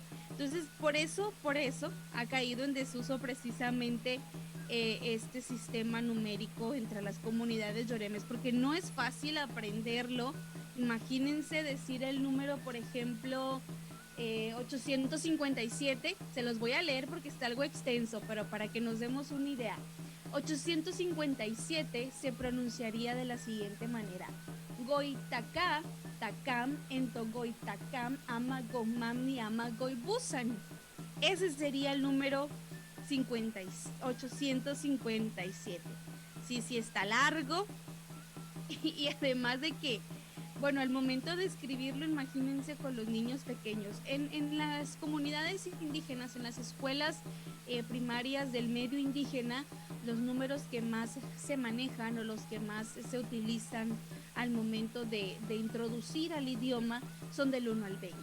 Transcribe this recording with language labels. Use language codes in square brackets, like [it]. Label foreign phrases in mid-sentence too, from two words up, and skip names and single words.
[es] Entonces, por eso ha caído en desuso precisamente este sistema numérico entre las comunidades yoremes, porque no es fácil aprenderlo. Imagínense decir el número, por ejemplo, 857, se los voy a leer porque está algo extenso, pero para que nos demos una idea. 857 se pronunciaría de la siguiente manera: [mfy] Goitaka, takam, entogoitakam, ama gomamni, ama goibusan. [es] Ese sería el número 50, 857. Sí, sí está largo. Y además de que, bueno, al momento de escribirlo, imagínense con los niños pequeños. En las comunidades indígenas, en las escuelas primarias del medio indígena, los números que más se manejan o los que más se utilizan al momento de introducir al idioma son del 1 al 20.